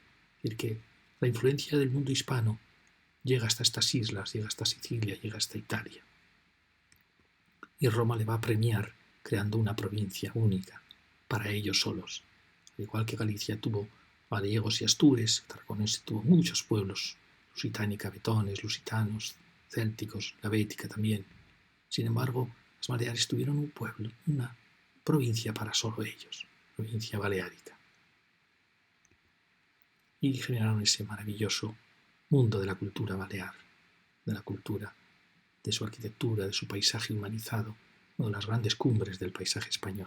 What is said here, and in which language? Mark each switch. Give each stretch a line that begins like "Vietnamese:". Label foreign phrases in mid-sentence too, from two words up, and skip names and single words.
Spanish: Es decir, que la influencia del mundo hispano llega hasta estas islas, llega hasta Sicilia, llega hasta Italia. Y Roma le va a premiar creando una provincia única para ellos solos. Al igual que Galicia tuvo gallegos y astures, Tarraconense tuvo muchos pueblos, lusitánica, betones, lusitanos, célticos, la bética también. Sin embargo, las Baleares tuvieron un pueblo, una provincia para solo ellos, provincia baleárica. Y generaron ese maravilloso mundo de la cultura balear, de la cultura, de su arquitectura, de su paisaje humanizado, una de las grandes cumbres del paisaje español.